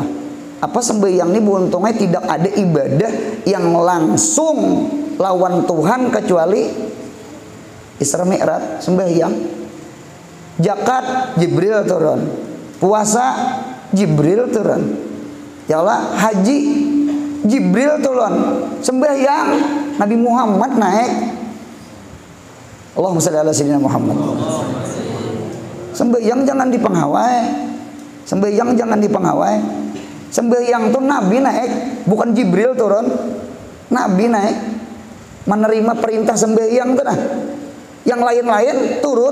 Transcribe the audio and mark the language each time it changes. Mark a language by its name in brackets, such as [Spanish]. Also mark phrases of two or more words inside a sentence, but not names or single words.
[Banjar] Apa sembahyang ini beruntungnya tidak ada ibadah yang langsung lawan Tuhan kecuali Isra Mi'raj, sembahyang. Zakat Jibril turun, puasa Jibril turun, ya Allah haji Jibril turun, sembahyang Nabi Muhammad naik. [Arabic] اللهم صل على سيدنا محمد. [Banjar] Sembahyang jangan dipenghawai, sembahyang jangan dipenghawai. Sembahyang tuh Nabi naik, bukan Jibril turun. Nabi naik menerima perintah sembahyang tuh nah. Yang lain-lain turun.